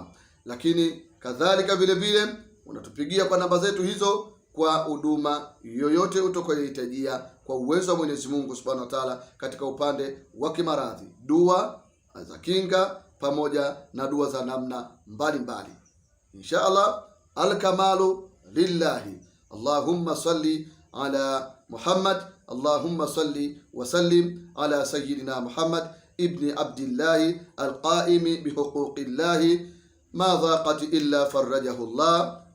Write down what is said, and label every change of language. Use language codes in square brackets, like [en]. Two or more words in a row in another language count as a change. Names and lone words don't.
[sw] Lakini kadhalika vile vile unatupigia kwa namba zetu hizo kwa huduma yoyote utakayohitajia, kwa uwezo wa Mwenyezi Mungu [ar] سبحانه وتعالى, [sw] katika upande wa kimaradhi, dua za kinga pamoja na dua za namna mbalimbali. [ar] إن شاء الله، الكمال لله. اللهم صل على محمد، اللهم صل وسلم على سيدنا محمد بن عبد الله القائم بحقوق الله، ما ضاقت إلا فرجها الله.